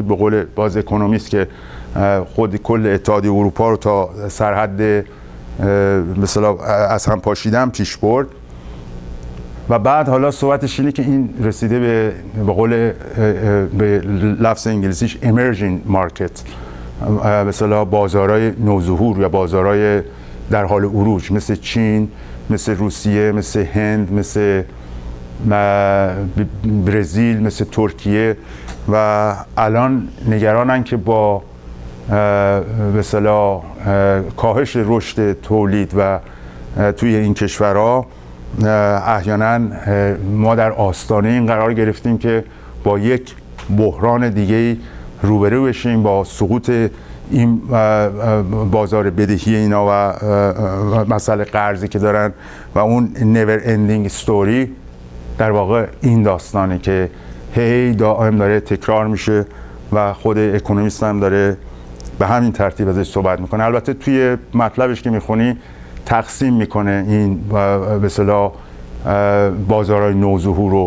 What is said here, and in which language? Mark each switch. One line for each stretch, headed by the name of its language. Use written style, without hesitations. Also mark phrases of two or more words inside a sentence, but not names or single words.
Persian: به قول باز اکونومیست که خود کل اتحادیه اروپا رو تا سرحد مثلا از هم پاشیدن پیش برد. و بعد حالا صحبتش اینه که این رسیده به قول به لفظ انگلیسیش
English: emerging market،
Persian: مثلا بازارهای نوظهور یا بازارهای در حال عروج، مثل چین، مثل روسیه، مثل هند، مثل برزیل، مثل ترکیه. و الان نگرانن که با به اصطلاح کاهش رشد تولید و توی این کشورها احیانا ما در آستانه این قرار گرفتیم که با یک بحران دیگه روبرو بشیم، با سقوط این بازار بدهی اینا و مسئله قرضی که دارن و اون
English: never ending story.
Persian: در واقع این داستانه که هی دائم داره تکرار میشه و خود اکونومیست هم داره به همین ترتیب ازش صحبت میکنه. البته توی مطلبش که میخونی تقسیم میکنه این به اصطلاح بازارهای نوظهور رو.